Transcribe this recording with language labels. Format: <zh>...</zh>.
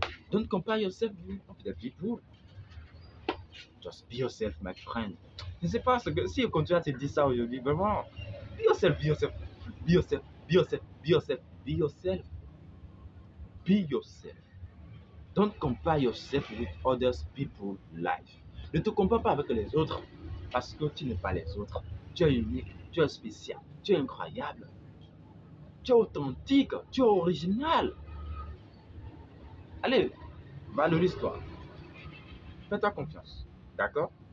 <en>Don't compare yourself with the people. Just be yourself, my friend.</en> <fr>Je ne sais pas si on continue à te dire ça aujourd'hui, vraiment.</fr> <en>Be yourself, be yourself. Be yourself, be yourself, be yourself, be yourself. Be yourself. Don't compare yourself with others people's life.</en> <fr>Ne te compare pas avec les autres parce que tu n'es pas les autres. Tu es unique, tu es spécial, tu es incroyable. Tu es authentique, tu es original. Allez, valorise-toi. Fais-toi confiance. D'accord?</fr>